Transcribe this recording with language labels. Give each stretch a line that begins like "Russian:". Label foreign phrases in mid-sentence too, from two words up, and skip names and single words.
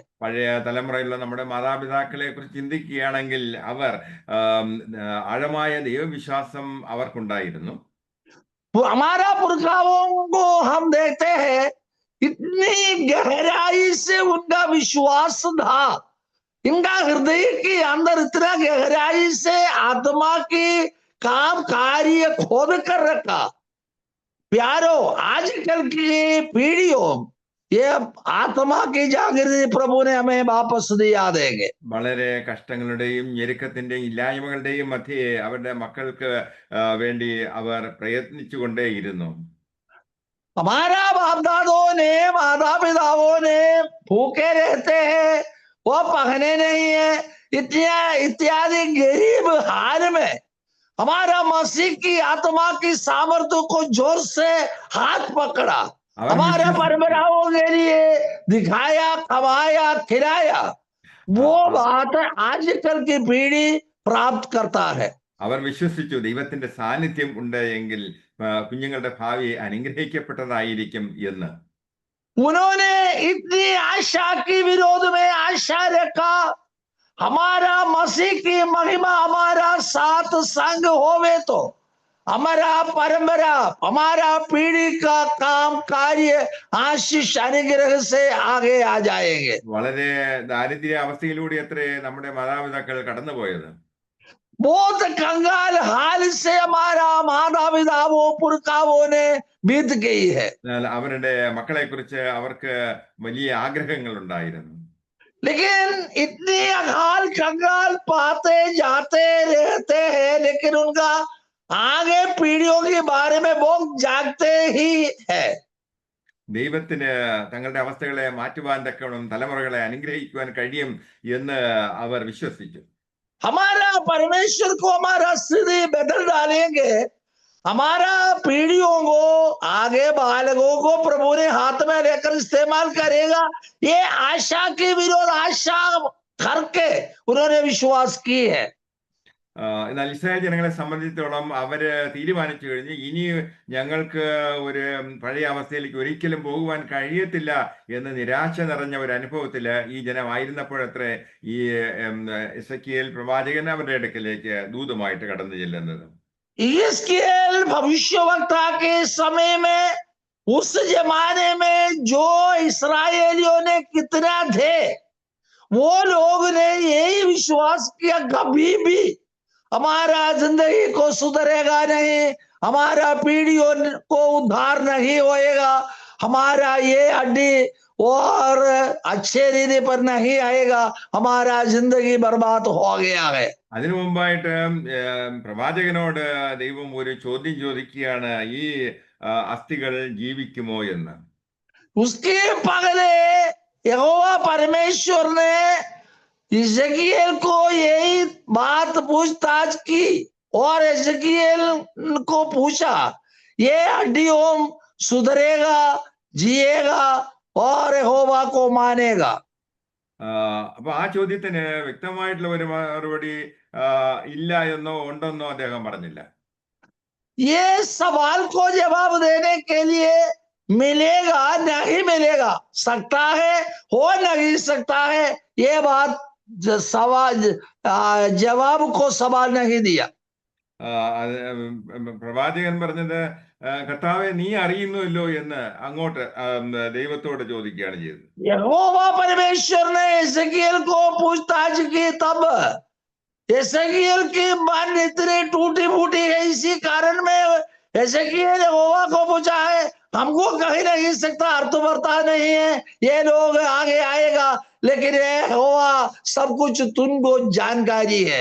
Malayalam: പഴയ തലമുറയിലുള്ള നമ്മുടെ മാതാപിതാക്കളെ കുറിച്ച് ചിന്തിക്കുകയാണെങ്കിൽ അവർ ആഴമായ ദൈവവിശ്വാസം അവർക്കുണ്ടായിരുന്നു.
Hindi: हमारा पुरखाओं को हम देखते हैं, इतनी गहराई से उनका विश्वास था, इनका हृदय के अंदर इतना गहराई से आत्मा की काम कार्य खोद कर रखा। प्यारो आजकल की पीढ़ियों ये आत्मा की जागृति प्रभु ने हमें वापस दिया देंगे।
Malayalam: വളരെ കഷ്ടങ്ങളുടെയും ഞെരുക്കത്തിന്റെയും ഇല്ലായ്മകളുടെയും മധ്യേ അവരുടെ മക്കൾക്ക് വേണ്ടി അവർ പ്രയത്നിച്ചുകൊണ്ടേയിരുന്നു.
Hindi: हमारा बाप दादों ने माता पिताओं ने भूखे रहते हैं, वो पहने नहीं है, इत्यादि गरीब हाल में हमारा मसीह की आत्मा की सामर्थ्य को जोर से हाथ पकड़ा, हमारे परंपराओं के लिए दिखाया, कमाया, खिलाया, वो बात आजकल की पीढ़ी प्राप्त करता है।
Malayalam: അവർ വിശ്വസിച്ചു ദൈവത്തിന്റെ സാന്നിധ്യം ഉണ്ട് എങ്കിൽ കുഞ്ഞുങ്ങളുടെ ഭാവി അനുഗ്രഹിക്കപ്പെട്ടതായിരിക്കും എന്ന്.
Hindi: उन्होंने इतनी आशा की विरोध में आशा रखा, हमारा मसीह की महिमा हमारा साथ संग होवे तो हमारा परंपरा, हमारा पीढ़ी का काम कार्य आशीष अनुग्रह से आगे आ जाएंगे।
Malayalam: വളരെ ദാരിദ്ര്യ അവസ്ഥയിലൂടെ അത്രേ നമ്മുടെ മാതാപിതാക്കൾ കടന്നുപോയത്.
Hindi: बहुत कंगाल हाल से हमारा माता पिताओं पुरखाओं ने बीत गई है।
Malayalam: അവരുടെ മക്കളെ കുറിച്ച് അവർക്ക് വലിയ ആഗ്രഹങ്ങൾ ഉണ്ടായിരുന്നു.
Hindi: लेकिन इतनी अकाल कंगाल पाते जाते रहते हैं, लेकिन उनका आगे पीढ़ियों के बारे में वो जागते ही है।
Malayalam: ദൈവത്തിന് തങ്ങളുടെ അവസ്ഥകളെ മാറ്റുവാൻ തക്കവണ്ണം തലമുറകളെ അനുഗ്രഹിക്കുവാൻ കഴിയും എന്ന് അവർ വിശ്വസിച്ചു.
Hindi: हमारा परमेश्वर को हमारा स्थिति बदल डालेंगे, हमारा पीढ़ियों को आगे बालकों को प्रभु ने हाथ में लेकर इस्तेमाल करेगा, ये आशा के विरोध आशा करके उन्होंने विश्वास की है.
Malayalam: എന്നാൽ ഇസ്രായേൽ ജനങ്ങളെ സംബന്ധിച്ചിടത്തോളം അവര് തീരുമാനിച്ചു കഴിഞ്ഞ് ഇനി ഞങ്ങൾക്ക് ഒരു പഴയ അവസ്ഥയിലേക്ക് ഒരിക്കലും പോകുവാൻ കഴിയത്തില്ല എന്ന് നിരാശ നിറഞ്ഞ ഒരു അനുഭവത്തില് ഈ ജനമായിരുന്നപ്പോഴത്രേ ഈ എസെക്കിയേൽ പ്രവാചകൻ അവരുടെ അടുക്കലേക്ക് ദൂതുമായിട്ട് കടന്നു ചെല്ലുന്നത്.
Hindi: यहेजकेल भविष्यवक्ता के समय में उस जमाने में जो इस्राएलियों ने कितना थे, वो लोग ने यही विश्वास किया कभी भी हमारा जिंदगी को सुधरेगा नहीं, हमारा पीढ़ियों को उद्धार नहीं होएगा, हमारा ये हड्डी और अच्छे रीति पर नहीं आएगा, हमारा जिंदगी बर्बाद हो गया है.
Malayalam: അതിനു മുമ്പായിട്ട് പ്രവാചകനോട് ദൈവം ഒരു ചോദ്യം ചോദിക്കുകയാണ്, ഈ അസ്ഥികൾ ജീവിക്കുമോ എന്ന്.
Hindi: उसके पहले यहोवा परमेश्वर ने यिजकियेल को यही बात पूछताछ की और यिजकियेल को पूछा, ये हड्डियों सुधरेगा, जिएगा और यहोवा को मानेगा.
Malayalam: അപ്പൊ ആ ചോദ്യത്തിന് വ്യക്തമായിട്ടുള്ള ഒരു മറുപടി ഇല്ല എന്നോ ഉണ്ടെന്നോ അദ്ദേഹം പറഞ്ഞില്ല.
Hindi: ये सवाल को जवाब देने के लिए मिलेगा नहीं मिलेगा, सकता है हो नहीं सकता है, ये बात सवाल जवाब को सवाल नहीं दिया.
Malayalam: പ്രവാചകൻ പറഞ്ഞത്, കർത്താവെ നീ അറിയുന്നുവല്ലോ എന്ന് അങ്ങോട്ട് ദൈവത്തോട് ചോദിക്കുകയാണ് ചെയ്തത്.
Hindi: यहोवा परमेश्वर ने यिजकियेल को पूछताछ की, तब यिजकियेल की मन इतनी टूटी फूटी है, इसी कारण में यिजकियेल यहोवा को पूछा है, हमको कहीं नहीं सकता, अर्थ वर्ता नहीं है, ये लोग आगे आएगा, लेकिन ये यहोवा सब कुछ तुमको जानकारी है.